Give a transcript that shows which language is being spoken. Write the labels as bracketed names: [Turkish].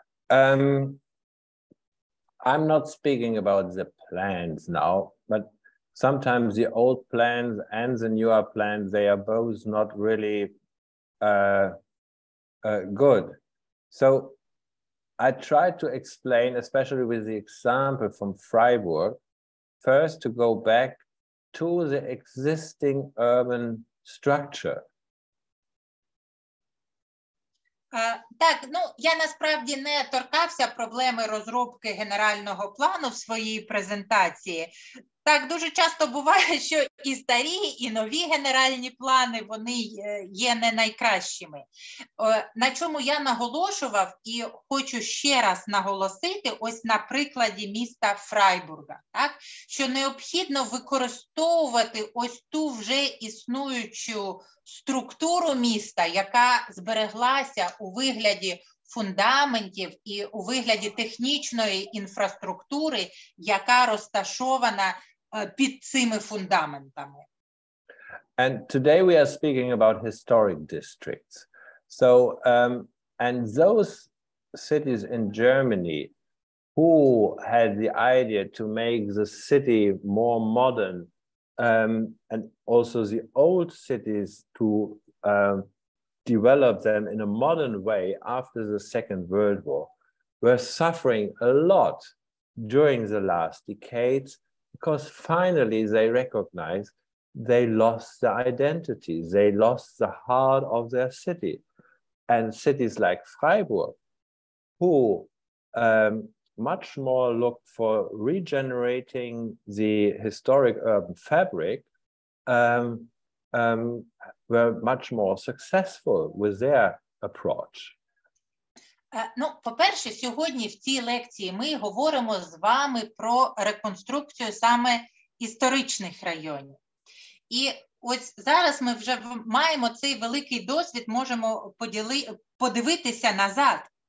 [English] I'm not speaking about the plans now, but sometimes the old plans and the newer plans, they are both not really good. So I try to explain, especially with the example from Freiburg, first to go back to the existing urban structure. [Ukrainian] Так, ну, я насправді не торкався проблеми розробки генерального плану в своїй презентації. Так, дуже часто буває, що і старі, і нові генеральні плани, вони є не найкращими. На чому я наголошував і хочу ще раз наголосити, ось на прикладі міста Фрайбурга, так? Що необхідно використовувати ось ту вже існуючу структуру міста, яка збереглася у вигляді фундаментів і у вигляді технічної інфраструктури, яка розташована під цими фундаментами. [English] And today we are speaking about historic districts. So, and those cities in Germany who had the idea to make the city more modern, and also the old cities to develop them in a modern way after the Second World War, were suffering a lot during the last decades because finally they recognized they lost their identity, they lost the heart of their city. And cities like Freiburg, who much more look for regenerating the historic urban fabric, were much more successful with their approach? [Ukrainian] Ну, по-перше, сьогодні в цій лекції ми говоримо з вами про реконструкцію саме історичних районів. І ось зараз ми вже маємо цей великий досвід, можемо подивитися назад.